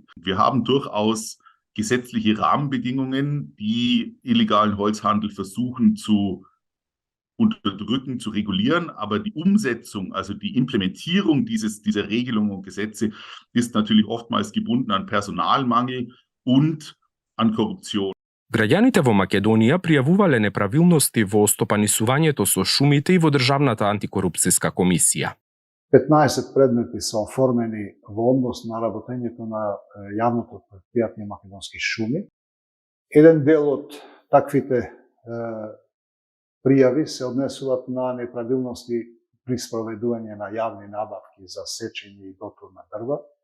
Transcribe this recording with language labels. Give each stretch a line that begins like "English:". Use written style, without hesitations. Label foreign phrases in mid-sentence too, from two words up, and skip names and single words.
German: Wir haben durchaus gesetzliche Rahmenbedingungen, die illegalen Holzhandel versuchen zu unterdrücken, zu regulieren, aber die Umsetzung, also die Implementierung dieser Regelungen und Gesetze ist natürlich oftmals gebunden an Personalmangel und an Korruption.
Macedonian: Граѓаните во Македонија пријавувале неправилности во стопанисувањето со шумите и во Државната антикорупцијска комисија. 15 предмети се оформени во однос на работењето на јавното претпријатие Македонски шуми. Еден дел од таквите пријави се однесуваат на неправилности при спроведување на јавни набавки за сечење и дотур на дрва.